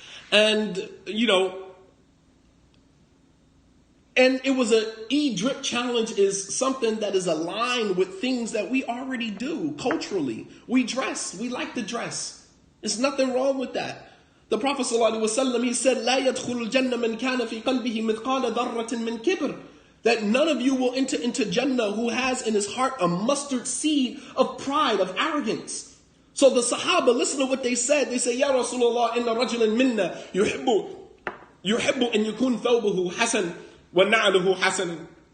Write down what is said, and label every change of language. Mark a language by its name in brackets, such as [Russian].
[English] And, and it was a Eid drip challenge is something that is aligned with things that we already do culturally. We dress. We like to dress. There's nothing wrong with that. The Prophet ﷺ, he said, [Arabic] لا يدخل الجنة من كان في قلبه مثقال ذرة من كبر. [English] That none of you will enter into Jannah who has in his heart a mustard seed of pride, of arrogance. So the Sahaba, listen to what they said. They say, [Arabic] Ya Rasulullah, inna rajulan minna yuhibbu an yakun thawbuhu hasan وَنَعْلُهُ حَسَنٌ.